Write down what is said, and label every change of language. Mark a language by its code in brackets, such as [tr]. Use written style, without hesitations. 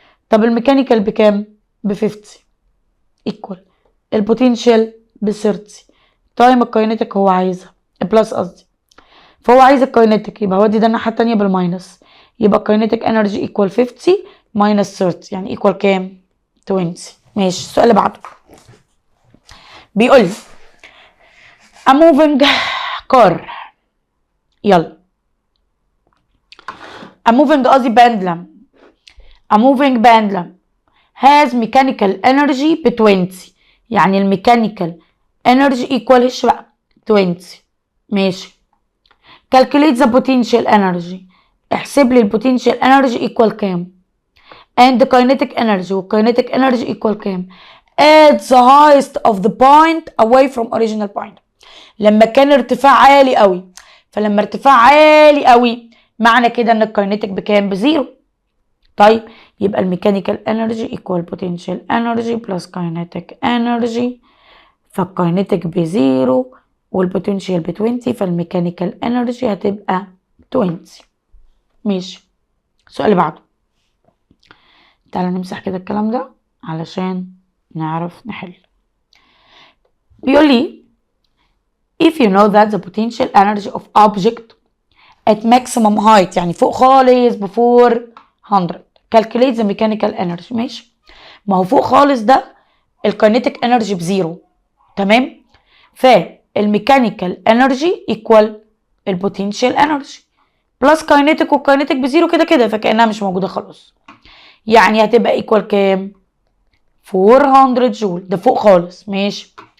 [ar] طب الميكانيكال بكام؟ ب 50 ايكوال البوتنشال ب 30 تايم الكاينتيك هو عايزها بلس قصدي، فهو عايز الكاينتيك يبقى هودي ده الناحيه التانيه بالماينس، يبقى الكاينتيك انرجي ايكوال 50 ماينس 30 يعني ايكوال كام؟ 20. ماشي. السؤال اللي بعده بيقول لي [en] a moving car. يلا a moving [ar] قصدي [en] pendulum. a moving pendulum has mechanical energy ب 20. [ar] يعني [en] الميكانيكال energy equal [ar] بقى [en] 20. [ar] ماشي. [en] calculate the potential energy. [ar] احسب لي البوتنشال [en] energy [ar] equal كام؟ [en] and the kinetic energy [ar] والkinetic energy equal كام؟ [en] at the highest of the point away from original point. [ar] لما كان ارتفاع عالي قوي، فلما ارتفاع عالي قوي معنى كده ان الكاينتيك بكام؟ بزيرو. طيب يبقى الميكانيكال انرجي ايكوال بوتنشال انرجي بلس كاينتيك انرجي، فالكاينتيك بزيرو والبوتنشال ب 20، فالميكانيكال انرجي هتبقى 20. ماشي. السؤال اللي بعده تعالى نمسح كده الكلام ده علشان نعرف نحل. [en] بيقول لي if you know that the potential energy of object at maximum height [ar] يعني فوق خالص [en] before 100 calculate the mechanical energy. [ar] ماشي. ما هو فوق خالص ده الكاينتيك انرجي بزيرو، تمام؟ فالميكانيكال انرجي ايكوال البوتنشال انرجي بلس كاينتيك، والكاينتيك بزيرو كده كده فكانها مش موجوده خلاص، يعني هتبقى ايكوال كام؟ 400 جول. ده فوق خالص. ماشي.